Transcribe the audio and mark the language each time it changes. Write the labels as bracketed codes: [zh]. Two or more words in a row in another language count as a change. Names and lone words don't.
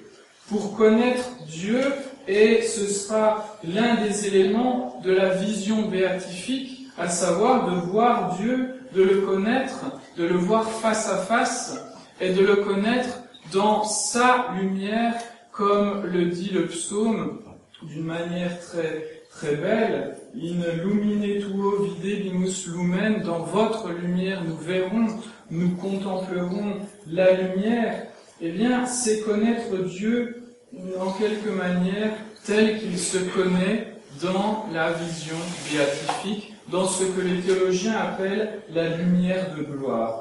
[fr] Pour connaître Dieu, et ce sera l'un des éléments de la vision béatifique à savoir de voir Dieu, de le connaître, de le voir face à face, et de le connaître dans sa lumière, comme le dit le psaume d'une manière très belle. [la] In lumine tuo videbimus lumen, [fr] dans votre lumière nous verrons, nous contemplerons la lumière. Eh bien, c'est connaître Dieu en quelque manière tel qu'il se connaît dans la vision béatifique, dans ce que les théologiens appellent la lumière de gloire.